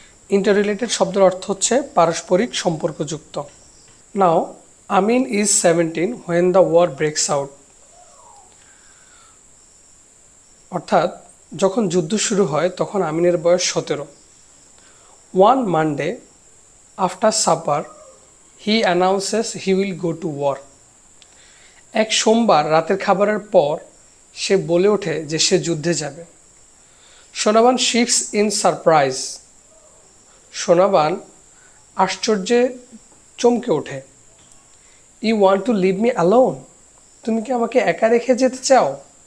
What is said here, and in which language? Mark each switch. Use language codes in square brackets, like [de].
[bn] ইন্টাররিলেটেড শব্দের অর্থ হচ্ছে পারস্পরিক সম্পর্কযুক্ত। [en] Now Amin is 17 when the war breaks out. [bn] অর্থাৎ যখন যুদ্ধ শুরু হয় তখন আমিনের বয়স 17। [en] One Monday, after supper, he announces he will go to war. [bn] এক সোমবার রাতের খাবারের পর সে বলে ওঠে যে সে যুদ্ধে যাবে। [en] Sonaban shrieks in surprise. [bn] সোনাবান আশ্চর্যে চমকে ওঠে। [en] You want to leave me alone? [bn] তুমি কি আমাকে একা রেখে যেতে চাও?